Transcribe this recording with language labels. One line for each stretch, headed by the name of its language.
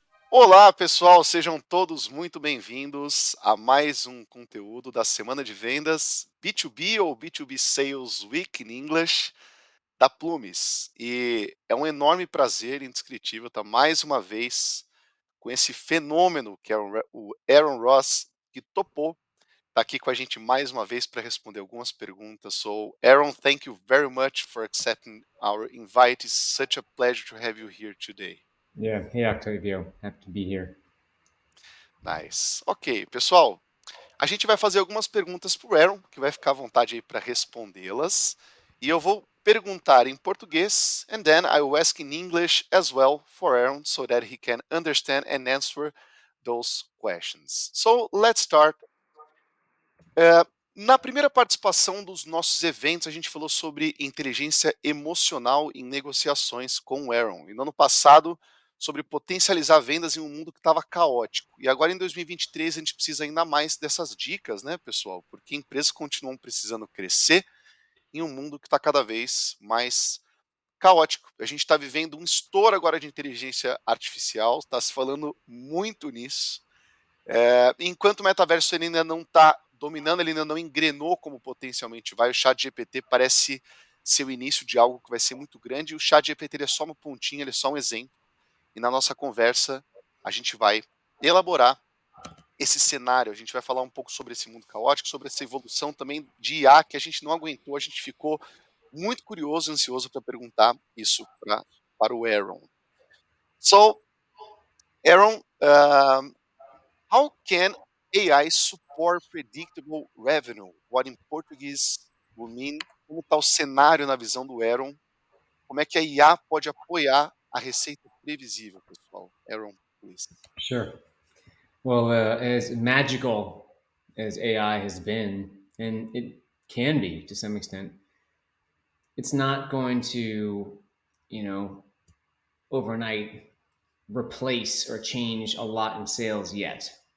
Portuguese: Olá, pessoal, sejam todos muito bem-vindos a mais um conteúdo da semana de vendas B2B ou
English: B2B Sales Week in English
Portuguese: da Plumes. E é um enorme prazer indescritível estar mais uma vez com esse fenômeno que é o Aaron Ross, que topou estar aqui com a gente mais uma vez para responder algumas perguntas.
English: So, Aaron, thank you very much for accepting our invite. It's such a pleasure to have you here today. Yeah, hey Octavio, happy to be here. Nice.
Portuguese: Ok, pessoal, a gente vai fazer algumas perguntas para o Aaron, que vai ficar à vontade aí para respondê-las. E eu vou perguntar em português,
English: and then I will ask in English as well for Aaron, so that he can understand and answer those questions. So let's start.
Portuguese: Na primeira participação dos nossos eventos, a gente falou sobre inteligência emocional em negociações com o Aaron. E no ano passado, sobre potencializar vendas em um mundo que estava caótico. E agora em 2023 a gente precisa ainda mais dessas dicas, né, pessoal? Porque empresas continuam precisando crescer em um mundo que está cada vez mais caótico. A gente está vivendo um estouro agora de inteligência artificial, está se falando muito nisso. Enquanto o metaverso ele ainda não está dominando, ele ainda não engrenou como potencialmente vai, o chat GPT parece ser o início de algo que vai ser muito grande, e o chat GPT ele é só uma pontinha, ele é só um exemplo, e na nossa conversa a gente vai elaborar esse cenário, a gente vai falar um pouco sobre esse mundo caótico, sobre essa evolução também de IA que a gente não aguentou, a gente ficou muito curioso e ansioso para perguntar isso para o Aaron.
English: So, Aaron, how can AI support predictable revenue? What in Portuguese will mean?
Portuguese: Como está o cenário na visão do Aaron? Como é que a IA pode apoiar a receita previsível, pessoal?
English: Aaron, please. Sure. Well, as magical as AI has been, and it can be to some extent, it's not going to, you know, overnight replace or change a lot in sales yet.